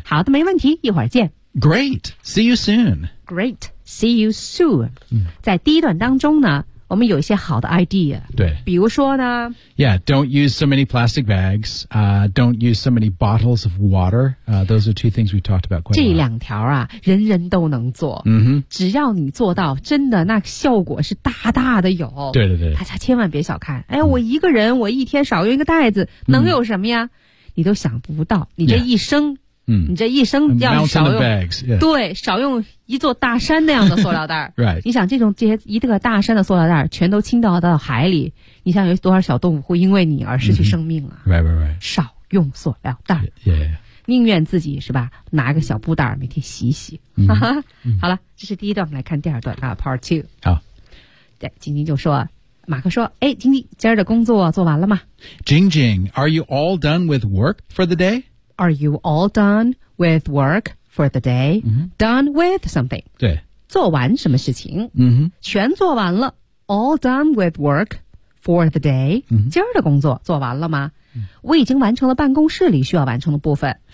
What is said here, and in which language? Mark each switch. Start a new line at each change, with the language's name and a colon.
Chinese: 好的，没问题，一会儿见。
English: Great, see you soon. Great, see you soon.、在第一段当中呢。
Chinese: 我们有一些好的 idea，对，比如说呢
English: ，Yeah， don't use so many plastic bags， don't use so many bottles of water， those are two things we talked about quite a lot。
Chinese: 这两条啊，人人都能做，只要你做到，真的那效果是大大的有。对对对，大家千万别小看，哎，我一个人，我一天少用一个袋子，能有什么呀？你都想不到，你这一生。
English: Yeah.
Chinese: 你这一生要少用
English: bags,、yeah.
Chinese: 对，少用一座大山那样的塑料袋
English: right.
Chinese: 你想这些一个大山的塑料袋全都倾倒到海里，你想有多少小动物会因为你而失去生命啊、
English: right.
Chinese: 少用塑料袋
English: yeah, yeah.
Chinese: 宁愿自己是吧拿个小布袋每天洗洗、好了，这是第一段，我们来看第二段啊 part two。好，对，晶晶就说，马克说，哎，晶晶，今儿的工作做完了吗？
English: Jing Jing, are you all done with work for the day Are you all done with work for the day?、Done with something.
Chinese: 对。做完什么事情、全做完了。 All done with work for the day.、今儿的工作做完了吗、我已经完成了办公室里需要完成的部分。